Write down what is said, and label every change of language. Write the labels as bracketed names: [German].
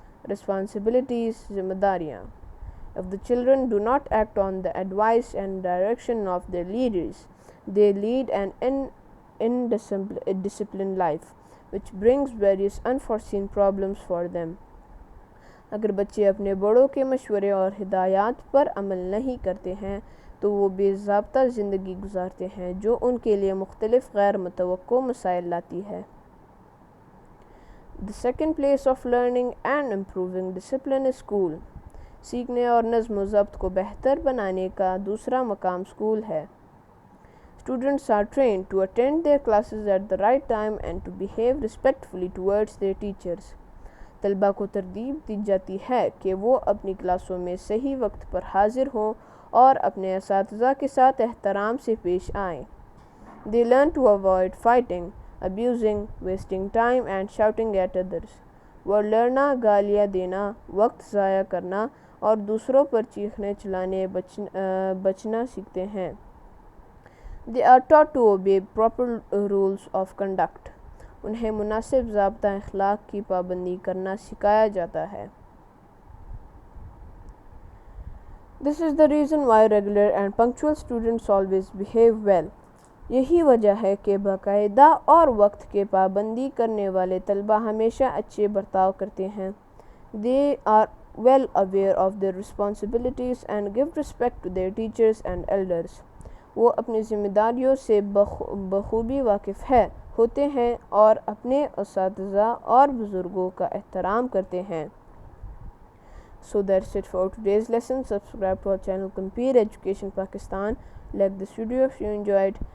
[Urdu] Responsibilities, ذمہ داریاں. [English] If the children do not act on the advice and direction of their leaders, they lead an indisciplined life, which brings various unforeseen problems for them. [Urdu] اگر بچے اپنے بڑوں کے مشورے اور ہدایات پر عمل نہیں کرتے ہیں تو وہ بے ضابطہ زندگی گزارتے ہیں جو ان کے لیے مختلف غیر متوقع مسائل لاتی ہے. [English] The second place of learning and improving discipline is school. [Urdu] سیکھنے اور نظم و ضبط کو بہتر بنانے کا دوسرا مقام سکول ہے. [English] Students are trained to attend their classes at the right time and to behave respectfully towards their teachers. [Urdu] طلباء کو ترغیب دی جاتی ہے کہ وہ اپنی کلاسوں میں صحیح وقت پر حاضر ہوں اور اپنے اساتذہ کے ساتھ احترام سے پیش آئیں. [English] They learn to avoid fighting, abusing, wasting time and shouting at others. [Urdu] وہ لڑنا، گالیاں دینا، وقت ضائع کرنا اور دوسروں پر چیخنے چلانے بچنا سیکھتے ہیں. [English] They are taught to obey proper rules of conduct. [Urdu] انہیں مناسب ضابطہ اخلاق کی پابندی کرنا سکھایا جاتا ہے. [English] This is the reason why regular and punctual students always behave well. [Urdu] یہی وجہ ہے کہ باقاعدہ اور وقت کے پابندی کرنے والے طلباء ہمیشہ اچھے برتاؤ کرتے ہیں. [English] They are well aware of their responsibilities and give respect to their teachers and elders. [Urdu] وہ اپنی ذمہ داریوں سے بخوبی واقف ہوتے ہیں اور اپنے اساتذہ اور بزرگوں کا احترام کرتے ہیں. [English] So that's it for today's lesson. Subscribe to our channel Complete Education Pakistan. Like this video if you enjoyed.